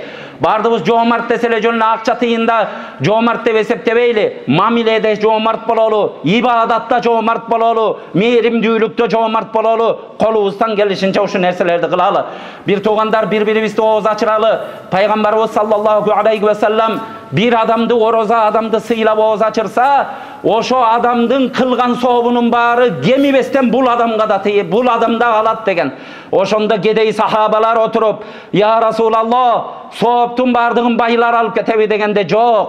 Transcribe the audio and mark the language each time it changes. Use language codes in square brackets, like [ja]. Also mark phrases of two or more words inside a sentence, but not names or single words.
[ky] Бардыбыз жоомарт деселе жөн акча тыйында жоомарт деп эсептебейли. Мамиледе жоомарт бололу, ибадатта жоомарт бололу, мээримдүүлүктө жоомарт бололу. Колубуздан келишинче ушу нерселерди кылалы. Бир туугандар, бири-бирибизди ооз ачыралы. Пайгамбарыбыз [ar] صلى الله عليه وسلم [ky] бир адамды, ороза адамды сыйлап ооз ачырса, ошо адамдын кылган сообунун баары кемибестен бул адамга да тиеп, бул адамда калат деген. Ошондо кедей сахабалар отуруп, [ar] يا رسول الله, [ky] сооптун бардыгын байлар алып кетеби дегенде, жок.